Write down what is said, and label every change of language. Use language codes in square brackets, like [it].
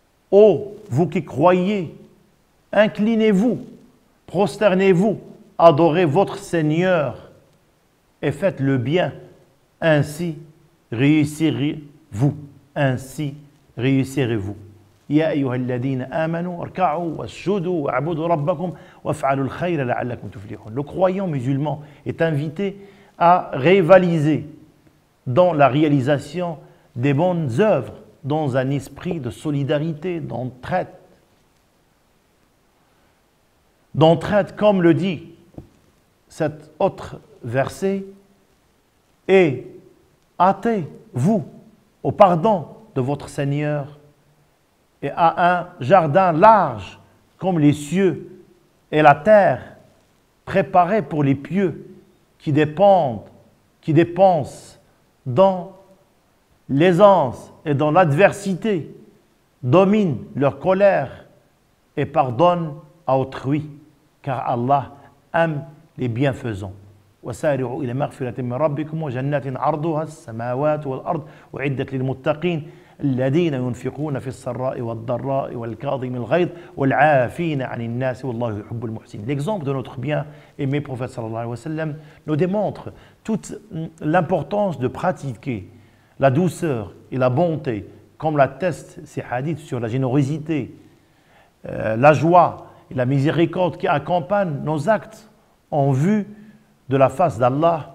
[fr] Ô vous qui croyez, inclinez-vous, prosternez-vous, adorez votre Seigneur et faites le bien, ainsi réussirez-vous. Ainsi réussirez-vous. [ar] يا أيها الذين آمنوا اركعوا واسجدوا واعبدوا ربكم وافعلوا الخير لعلكم تفلحون. [fr] Le croyant musulman est invité à rivaliser dans la réalisation des bonnes œuvres, dans un esprit de solidarité, d'entraide. D'entraide, comme le dit cet autre verset, et hâtez-vous au pardon de votre Seigneur et à un jardin large comme les cieux et la terre, préparé pour les pieux qui dépensent dans l'aisance et dans l'adversité, dominent leur colère et pardonnent à autrui, car Allah aime les bienfaisants. [ar] وسارعوا إلى مغفرة من ربكم وجنات عرضها السماوات والأرض أعدت للمتقين الذين ينفقون في السراء والضراء والكاظم الغيظ والعافين عن الناس والله يحب المحسنين. [fr] L'exemple de notre bien-aimé prophète sallallahu alayhi wa sallam nous démontre toute l'importance de pratiquer la douceur et la bonté, comme l'attestent ces hadiths sur la générosité, la joie et la miséricorde qui accompagnent nos actes en vue de la face d'Allah.